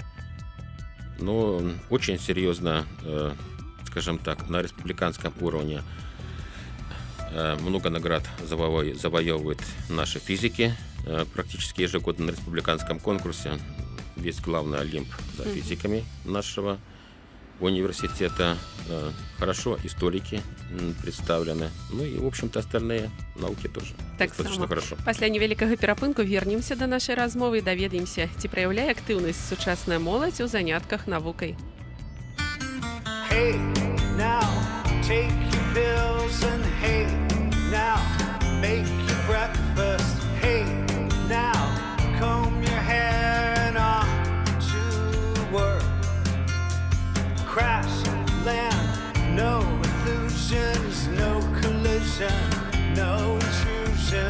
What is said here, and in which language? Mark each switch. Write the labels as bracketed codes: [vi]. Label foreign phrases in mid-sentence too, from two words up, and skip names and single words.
[ru] Но очень серьезно, скажем так, на республиканском уровне много наград завоевывают наши физики. Практически ежегодно на республиканском конкурсе весь главный олимп за физиками нашего университета. Хорошо историки представлены. Ну и, в общем-то, остальные науки тоже достаточно хорошо. [be] Пасля невялікага перапынку вернемся да нашай размовы і даведаемся, ці праяўляе актыўнасць сучасная моладзь у занятках навукай. [en] Hey, now take your pills and hey, now make your breakfast. Hey, now comb your hair and on to work. Crash, land, no illusions, no collision, no intrusion.